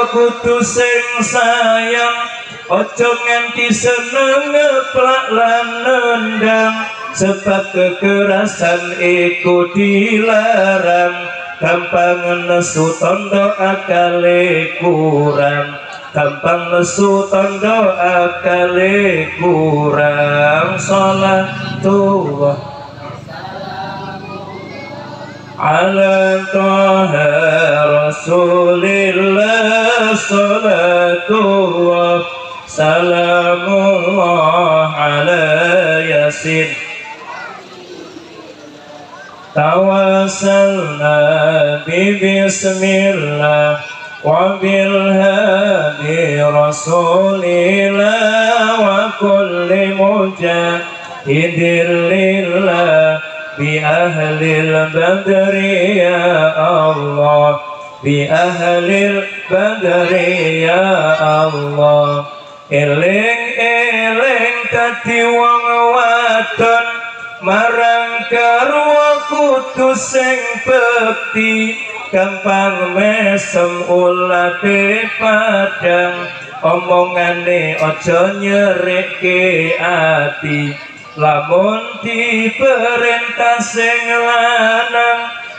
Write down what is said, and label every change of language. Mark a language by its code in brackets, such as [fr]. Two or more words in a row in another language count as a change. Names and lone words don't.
[jv] kudu sing sayang, ojo nganti seneng ngeplak lan nendang, sebab kekerasan iku dilarang, gampang nesu tondo akale kurang, gampang nesu tondo akale kurang. [ar] صلاة الله على طه رسول الله صلاة الله سلام الله على يس, توسلنا ببسم الله وبالهادي رسول الله وكل مجاهد لله بأهل البدر يا الله بأهل البدر يا الله. [jv] eling-eling dadi wong wadon marang garwa kudu sing bekti gampang mesem ulate padang omongane aja nyerikke ati lamun diperintah sing lanang